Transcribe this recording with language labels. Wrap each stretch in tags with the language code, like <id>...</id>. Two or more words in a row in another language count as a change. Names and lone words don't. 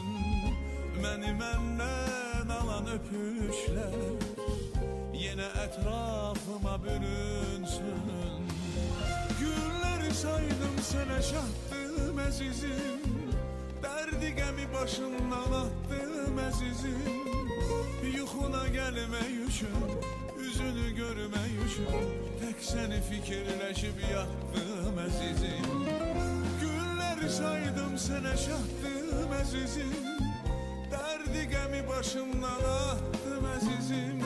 <tr>Beni benden alan öpüşler, yine etrafıma bürünsün. Günleri saydım sana şahtım azizim, derdi gemi başından attım azizim.</tr> <az>Yuxuna gəlməyüşüm, üzünü görməyüşüm, tək səni fikirləşib yatdım əzizim. Günləri saydım sənə şahtım əzizim, dərdi qəmi başımdan attım əzizim.</az>